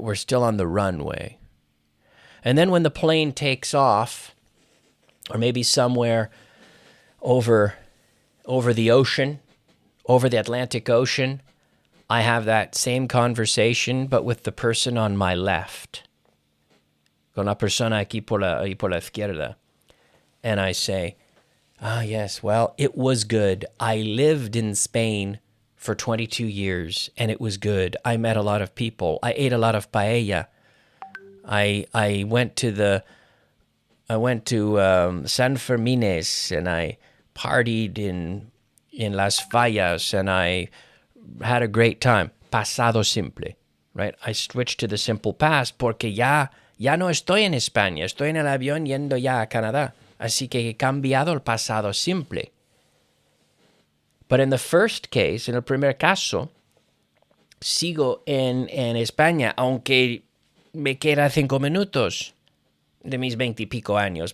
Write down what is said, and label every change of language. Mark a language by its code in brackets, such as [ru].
[en] We're still on the runway. And then when the plane takes off, or maybe somewhere over the ocean, over the Atlantic Ocean, I have that same conversation, but with the person on my left. [es] Con la persona aquí por la izquierda. [en] And I say, yes, well, it was good. I lived in Spain for 22 years, and it was good. I met a lot of people. I ate a lot of paella. I went to San Fermines, and I partied in Las Fallas, and I had a great time. [es] Pasado simple, right? [en] I switched to the simple past [es] porque ya no estoy en España. Estoy en el avión yendo ya a Canadá. Así que he cambiado el pasado simple. [en] But in the first case, [es] en el primer caso, sigo en España, aunque me queda 5 minutos de mis 20 y pico años.